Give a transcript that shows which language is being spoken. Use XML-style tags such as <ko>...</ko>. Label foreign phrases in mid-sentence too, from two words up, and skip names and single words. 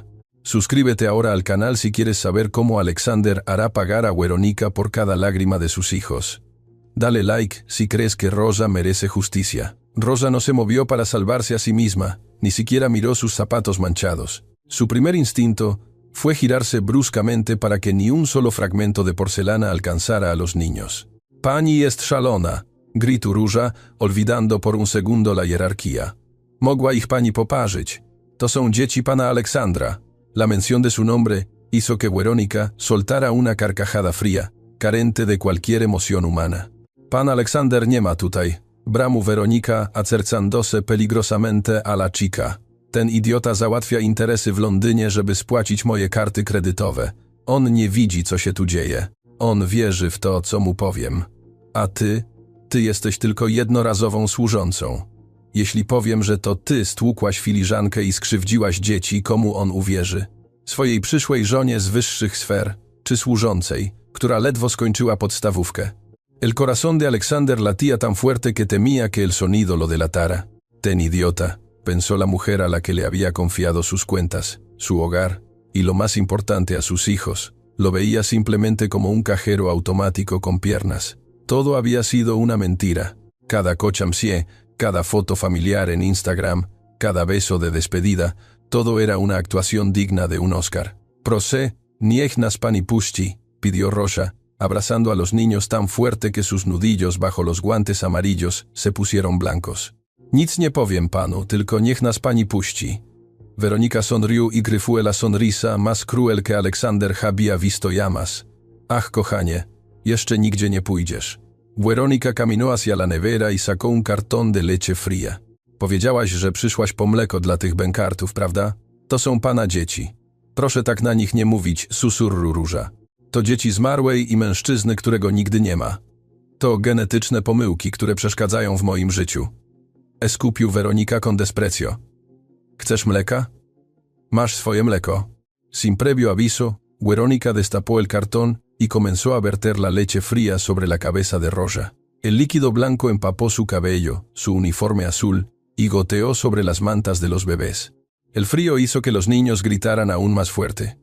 <es>Suscríbete ahora al canal si quieres saber cómo Alexander hará pagar a Verónica por cada lágrima de sus hijos. Dale like si crees que Roja merece justicia. Roja no se movió para salvarse a sí misma, ni siquiera miró sus zapatos manchados. Su primer instinto fue girarse bruscamente para que ni un solo fragmento de porcelana alcanzara a los niños.</es> <pl>Pani jest szalona,</pl> <es>gritó Róża, olvidando por un segundo la jerarquía.</es> <pl>Mogła ich pani poparzyć. To są dzieci pana Aleksandra.</pl> <es>La mención de su nombre hizo que Verónica soltara una carcajada fría, carente de cualquier emoción humana.</es> <pl>Pan Alexander nie ma tutaj,</pl> <es>bramó Verónica acercándose peligrosamente a la chica.</es> <pl>Ten idiota załatwia interesy w Londynie, żeby spłacić moje karty kredytowe. On nie widzi, co się tu dzieje. On wierzy w to, co mu powiem. A ty jesteś tylko jednorazową służącą. Jeśli powiem, że to ty stłukłaś filiżankę i skrzywdziłaś dzieci, komu on uwierzy? Swojej przyszłej żonie z wyższych sfer, czy służącej, która ledwo skończyła podstawówkę?</pl> <es>El corazón de Alexander latía tan fuerte que temía que el sonido lo delatara.</es> <pl>Ten idiota,</pl> <es>pensó la mujer a la que le había confiado sus cuentas, su hogar, y lo más importante a sus hijos. Lo veía simplemente como un cajero automático con piernas. Todo había sido una mentira. Cada cochamsie, cada foto familiar en Instagram, cada beso de despedida, todo era una actuación digna de un Oscar.</es> <pl>Proszę, niech nas pani puści,</pl> <es>pidió Roja, abrazando a los niños tan fuerte que sus nudillos bajo los guantes amarillos se pusieron blancos.</es> <pl>Nic nie powiem panu, tylko niech nas pani puści.</pl> <es>Weronika sonrió y fue la sonrisa más cruel que Alexander había visto jamás.</es> <pl>Ach, kochanie, jeszcze nigdzie nie pójdziesz.</pl> <es>Weronika caminó hacia la nevera y sacó un cartón de leche fría.</es> <pl>Powiedziałaś, że przyszłaś po mleko dla tych bękartów, prawda? To są pana dzieci. Proszę tak na nich nie mówić, susurru Róża. To dzieci zmarłej i mężczyzny, którego nigdy nie ma. To genetyczne pomyłki, które przeszkadzają w moim życiu.</pl> <es>Escupił Weronika con desprecio.</es> <pl>Chcesz mleka? Masz swoje mleko.</pl> <es>Sin previo aviso, Weronika destapó el cartón y comenzó a verter la leche fría sobre la cabeza de Roja. El líquido blanco empapó su cabello, su uniforme azul, y goteó sobre las mantas de los bebés. El frío hizo que los niños gritaran aún más fuerte.</es>